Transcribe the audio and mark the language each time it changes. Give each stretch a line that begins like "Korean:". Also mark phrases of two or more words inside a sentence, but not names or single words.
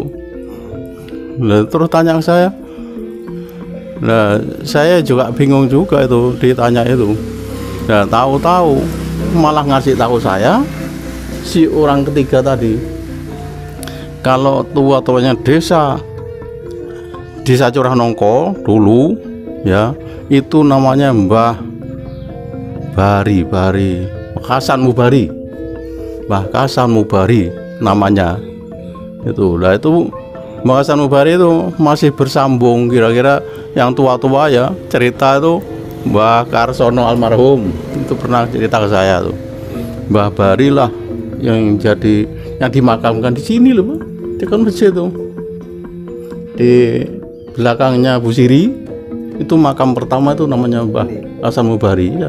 Indonesian: Nah, terus tanya ke saya, nah saya juga bingung juga itu ditanya itu. Nah tahu-tahu malah ngasih tahu saya si orang ketiga tadi, kalau tua-tuanya desa Curah Nongko dulu ya, itu namanya Mbah Bari Hasan Mubari, Mbah Hasan Mubari namanya itu. Lah itu Mbah Hasan Mubari itu masih bersambung, kira-kira yang tua-tua ya cerita itu Mbah Karsono almarhum itu pernah cerita ke saya tuh, Mbah Bari lah yang dimakamkan di sini loh, Pak, di kan masjid tuh di belakangnya Bu Siri itu makam pertama itu namanya Mbah Hasan Mubari ya.